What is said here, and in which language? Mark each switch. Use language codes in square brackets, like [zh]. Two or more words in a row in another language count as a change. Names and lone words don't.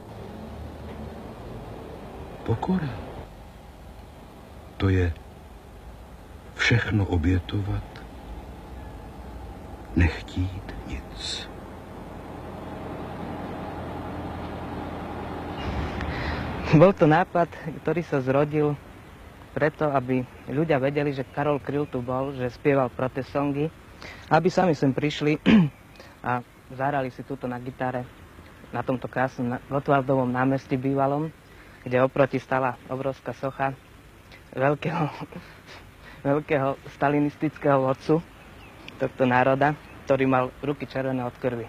[cs] Pokora, to je všechno obětovat, nechtít nic. [sk] Bol to nápad, ktorý sa zrodil preto, aby ľudia vedeli, že Karol Kryl tu bol, že spieval protest songy, aby sami sem prišli a zahrali si túto na gitare na tomto krásnom Gotwaldovom námestí bývalom, kde oproti stala obrovská socha veľkého stalinistického vodcu tohto národa, ktorý mal ruky červené od krvi.